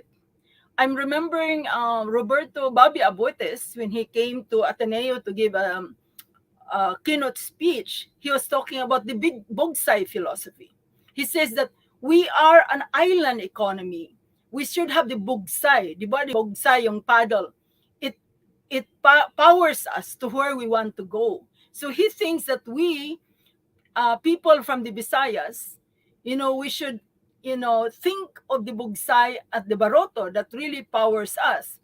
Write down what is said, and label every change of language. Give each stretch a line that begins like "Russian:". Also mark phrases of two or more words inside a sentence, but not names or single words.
English: I'm remembering Roberto Bobby Abotes when he came to Ateneo to give a keynote speech. He was talking about the big bogsai philosophy. He says that we are an island economy. We should have the bogsai.
Filipino: Di ba?
English: The bogsai, yung paddle. It powers us to where we want to go. So he thinks that we, people from the Visayas, we should, think of the bugsay at the baroto that really powers us.